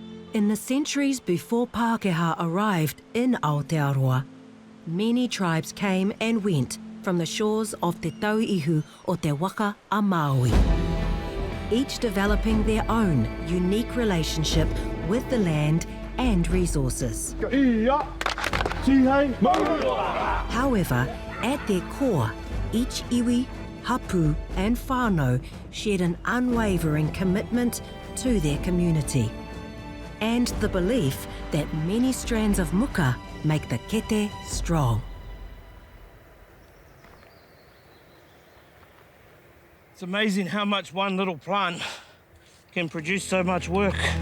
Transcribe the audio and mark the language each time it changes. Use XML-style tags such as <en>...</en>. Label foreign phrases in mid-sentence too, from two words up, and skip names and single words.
<en>In the centuries before Pākehā arrived in Aotearoa, many tribes came and went from the shores of Te Tauihu o Te Waka a Māori, each developing their own unique relationship with the land and resources. However, at their core, each iwi, hapu and whānau shared an unwavering commitment to their community and the belief that many strands of muka make the kete strong. It's amazing how much one little plant can produce so much work.</en>